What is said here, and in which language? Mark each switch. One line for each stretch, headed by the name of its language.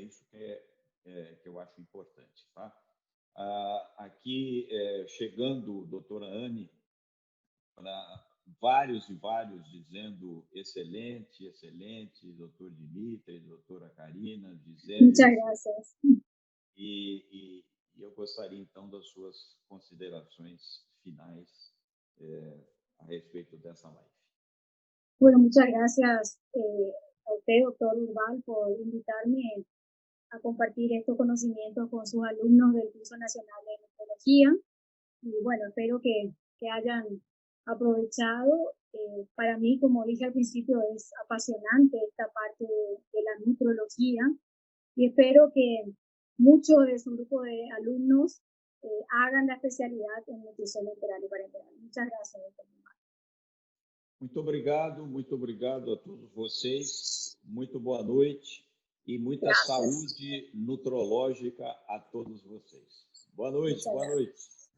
Portuguese: Isso que eu acho importante, tá? Aqui, chegando, doutora Anne, para vários e vários dizendo excelente, excelente, doutor Dimitri, doutora Karina, Gisele.
Spanish: Muchas gracias.
Portuguese: E eu gostaria, então, das suas considerações finais a respeito dessa live.
Spanish: Bueno, muchas gracias a usted, doctor Urbal, por invitarme a compartir estos conocimientos con sus alumnos del curso nacional de nutrología. Y bueno, espero que hayan aprovechado. Para mí, como dije al principio, es apasionante esta parte de la nutrología y espero que muchos de su grupo de alumnos hagan la especialidad en nutrición enteral y parenteral. Muchas gracias, doctor.
Portuguese: Muito obrigado a todos vocês. Muito boa noite e muita
Spanish: Gracias.
Portuguese: saúde nutrológica a todos vocês. Boa noite, boa noite.